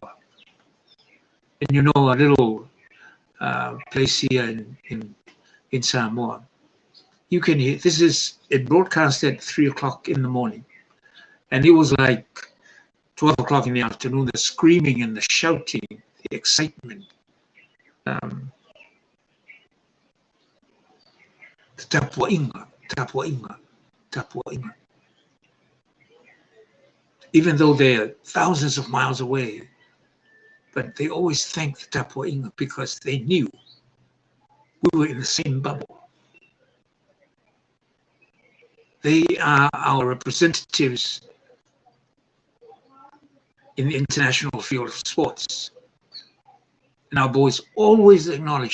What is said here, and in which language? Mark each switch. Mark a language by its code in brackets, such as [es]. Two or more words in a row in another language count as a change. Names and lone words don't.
[en] And you know, a little place here in Samoa, you can hear, it broadcast at 3 o'clock in the morning. And it was like 12 o'clock in the afternoon, the screaming and the shouting, the excitement. [sm] The tapua inga, tapua inga, tapua inga. [en] Even though they're thousands of miles away, but they always thank the tapua inga because they knew we were in the same bubble. They are our representatives in the international field of sports. And our boys always acknowledge that.